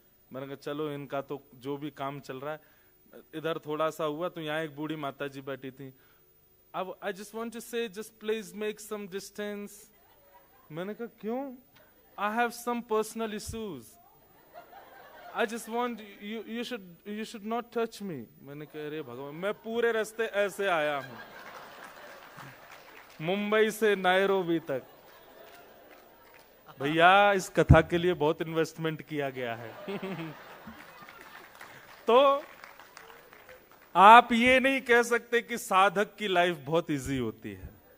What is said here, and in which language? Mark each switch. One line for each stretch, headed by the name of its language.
Hindi: मैंने कहा चलो इनका तो जो भी काम चल रहा है। इधर थोड़ा सा हुआ तो यहाँ एक बूढ़ी माता जी बैठी थी।
English: अब I just want to say, just please make some distance.
Hindi: मैंने कहा क्यों?
English: I have some personal issues. I just want you should not touch me.
Hindi: मैंने कहा अरे भगवान, मैं पूरे रास्ते ऐसे आया हूँ मुंबई से नायरोबी तक। भैया इस कथा के लिए बहुत इन्वेस्टमेंट किया गया है। तो आप ये नहीं कह सकते कि साधक की लाइफ बहुत इजी होती है।